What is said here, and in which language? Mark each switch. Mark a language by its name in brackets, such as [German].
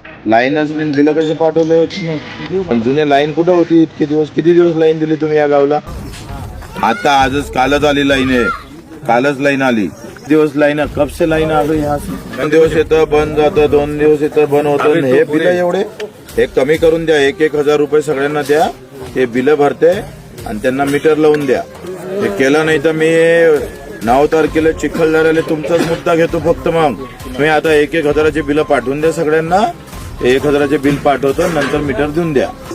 [Marathi] लाईनच नाही दिलं, कसे पाठवले होते? जुने लाईन कुठं होती इतके दिवस? किती दिवस लाईन दिली तुम्ही या गावला? आता आजच कालच आली लाईन आहे, कालच लाईन आली। [Hindi] दिवस लाईन कब से लाईन आ गई यहाँ से? [Marathi] 2 दिवस येतं बंद जातं, 2 दिवस येतं बंद होतं। हे बिल एवढे हे कमी करून द्या, 1,000 रुपये सगळ्यांना द्या, हे बिल भरते आणि त्यांना मीटर लावून द्या। हे केलं नाही तर मी 9 तारखेला चिखलदऱ्याला तुमचाच मुद्दा घेतो फक्त। मग तुम्ही आता 1,000चे बिल पाठवून द्या सगळ्यांना, 1,000चे बिल पाठवतो, नंतर मीटर देऊन द्या।